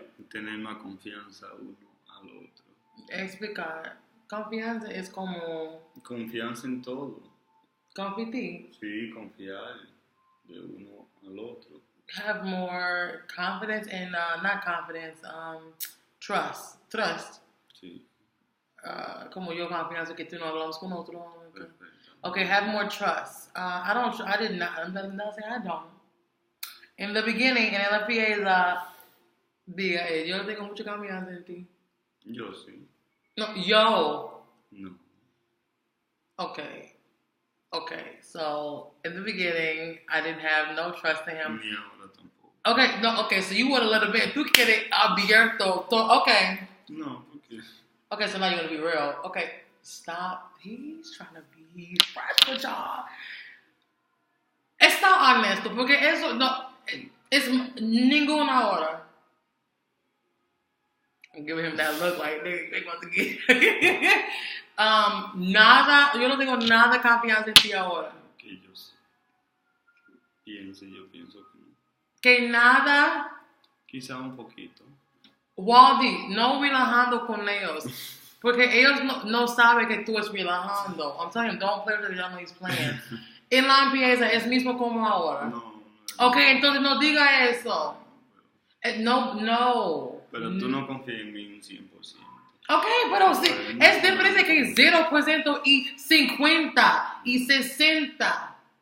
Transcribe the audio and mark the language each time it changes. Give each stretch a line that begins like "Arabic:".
Spanish: Tener más confianza uno al otro. Explicar. Confianza es como... Confianza en todo. Confiar. Sí, confiar de uno al otro.
English: Have more confidence and not confidence, trust.
Spanish: Sí. Como yo confianza que tú no hablamos con otro. Perfecto.
English: Okay, have more trust. I'm not saying I don't. In the beginning,
Spanish: en el FPA diga, yo no tengo mucha confianza en ti. Yo sí. No, yo. No.
English: Okay, so in the beginning, I didn't have no trust in him.
Spanish: Ni ahora tampoco.
English: Okay, so you want a little bit.
Spanish: Tú quieres abierto. Okay. No, porque...
English: Okay, so now you're gonna be real. Okay, stop. He's trying to be fresh with y'all.
Spanish: Está honesto, porque eso no es ninguna hora.
English: I'm giving him that look like they want to get.
Spanish: Nada, yo no tengo nada confianza en ti ahora. Que yo pienso que no. Que nada. Quizá un poquito. Waldy, no relajando con ellos. Porque ellos no saben que tú es relajando.
English: I'm telling him, don't play with it, y'all know he's playing.
Spanish: En la empieza es mismo como ahora. No. Okay, entonces no diga eso. No. Pero tú no confías en mí un 100%. Okay, pero sí, es diferente que 0% y 50 y 60.